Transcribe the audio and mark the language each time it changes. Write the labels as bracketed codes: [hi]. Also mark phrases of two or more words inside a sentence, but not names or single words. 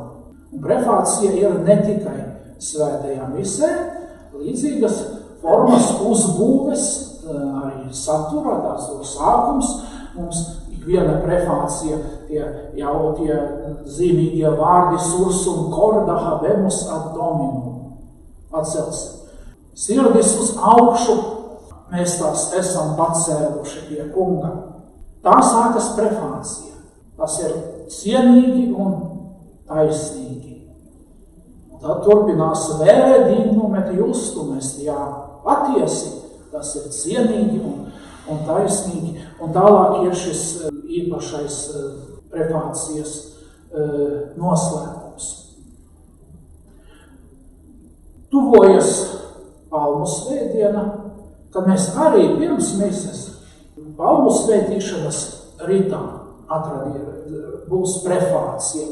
[lv] Un prefācija ir ne tikai svētajā misē, līdzīgas formas uzbūves, arī satura, tās ir sākums. Mums ikviena prefācija, tie zīmīgie vārdi [la] sursum corda habemus ad dominum. [lv] Atcelsim. Sirdis uz augšu, mēs tās esam pacēluši pie kunga. Tā sākas prefācija. Tas ir cienīgi un taisnīgi. Un tad turpinās [la] vere dignum et justum, [lv] jā, patiesi, tas ir cienīgi un taisnīgi. Un tālāk ir šis īpašais prefācijas noslēgums. Tuvojas Palmu svētdiena, kad mēs arī pirms mises palmu svētīšanas ritā būs prefācija.